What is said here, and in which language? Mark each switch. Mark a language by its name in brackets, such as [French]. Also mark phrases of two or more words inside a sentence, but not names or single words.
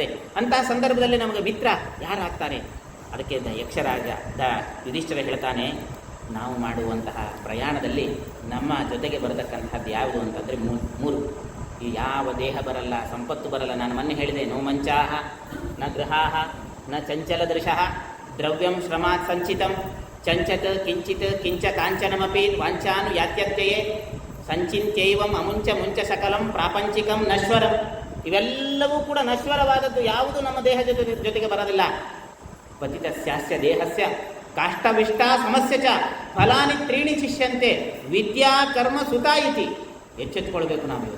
[Kannada] ಅಂತಹ ಸಂದರ್ಭದಲ್ಲಿ ನಮಗೆ ಮಿತ್ರ ಯಾರಾಗ್ತಾರೆ? ಅದಕ್ಕೆ ಯಕ್ಷರಾಜ ಯುಧಿಷ್ಠಿರ ಹೇಳ್ತಾನೆ, ನಾವು ಮಾಡುವಂತಹ ಪ್ರಯಾಣದಲ್ಲಿ ನಮ್ಮ ಜೊತೆಗೆ ಬರತಕ್ಕಂಥದ್ದು ಯಾವುದು ಅಂತಂದರೆ ಮೂರು. ಈ ಯಾವ ದೇಹ ಬರಲ್ಲ, ಸಂಪತ್ತು ಬರಲ್ಲ. ನಾನು ಮೊನ್ನೆ ಹೇಳಿದೆ, [Sanskrit] ನೋ ಮಂಚಾಹ ನ ಗೃಹಾಹ ನ ಚಂಚಲ ದೃಶಃ ದ್ರವ್ಯಂ ಶ್ರಮಾತ್ ಸಂಚಿತಂ ಚಂಚತ್ ಕಿಂಚಿತ್ ಕಿಂಚ ಕಾಂಚನಮಪಿ ವಾಂಚಾನು ಯಾತ್ಯತ್ಯಯೇ ಸಂಚಿತ್ಯೈವಂ ಅಮುಂಚ ಮುಂಚ ಸಕಲಂ ಪ್ರಾಪಂಚಿಕಂ ನಶ್ವರಂ. [Kannada] ಇವೆಲ್ಲವೂ ಕೂಡ ನಶ್ವರವಾದದ್ದು. ಯಾವುದು ನಮ್ಮ ದೇಹ ಜೊತೆಗೆ ಬರೋದಿಲ್ಲ. [Sanskrit] ಪತಿತಸ್ಯಾಸ್ಯ ದೇಹಸ್ಯ ಕಾಷ್ಟವಿಷ್ಟ ಸಮಸ್ಯೆ ಚ ಫಲಾನಿ ತ್ರೀಣಿ ಶಿಷ್ಯಂತೆ ವಿದ್ಯಾ ಕರ್ಮ ಸುತ ಇತಿ. [Kannada] ಎಚ್ಚೆತ್ತುಕೊಳ್ಬೇಕು ನಾವು ಇವತ್ತು.